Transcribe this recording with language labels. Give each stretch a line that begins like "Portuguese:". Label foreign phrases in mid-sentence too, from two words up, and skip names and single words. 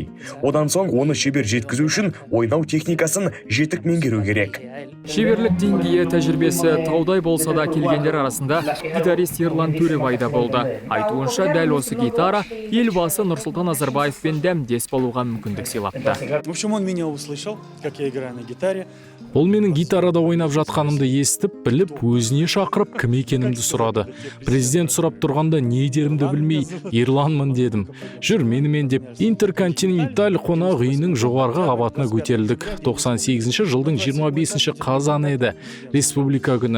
Kazakh: Одан соң оны шебер жеткізу үшін ойнау техникасын жетік меңгеру керек. Шеберлік деңгейі тәжірибесі таудай болса да келгендер арасында гитарист Ерлан Төребайда болды. Айтуынша дәл осы гитара елбасы Нұрсұлтан Назарбаевпен дәмдес болуға мүмкіндік сыйлапты.
Russian: В общем, он меня услышал, как я играю на гитаре.
Kazakh: Ол менің гитарада ойнап жатқанымды естіп, біліп, өзіне шақырып, кім екенімді сұрады. Президент сұрап тұрғанда не дерімді білмей, Ерланмын дедім. Жүр менімен деп, Интерконтиненталь қонақ үйінің жоғарғы қабатына көтерілдік. 98 жылдың 25 қазаны еді. Республика күні.